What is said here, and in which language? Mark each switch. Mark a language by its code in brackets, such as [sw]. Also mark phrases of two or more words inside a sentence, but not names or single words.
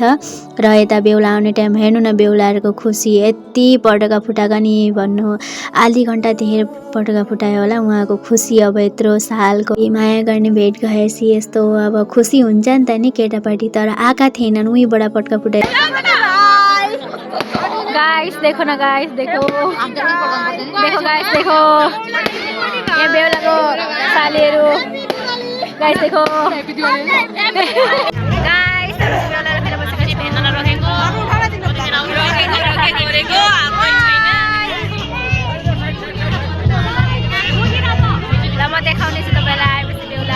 [ne] र यता बेहुला आउने टाइम हेर्नु न, बेहुलाहरूको खुसी यति पटका फुटाएको नि भन्नु, आधी घन्टा धेर पटका फुटायो होला। उहाँको खुसी अब यत्रो सालको माया गर्ने भेट गएपछि यस्तो अब खुसी हुन्छ नि त नि केटापार्टी, तर आएका थिएनन् उहीँबाट पटका फुटाए। [hi] गाइस देखो ना, गाइस देखो देखो गाइस देखो, [ne] यहाँ बेहुलाको सालीहरू [hi] गाइस देखो। [ne] गाइस बेहुलालाई फेरि बसेपछि भेट्न नरोकेको ल म देखाउने छु तपाईँलाई आएपछि बेहुला।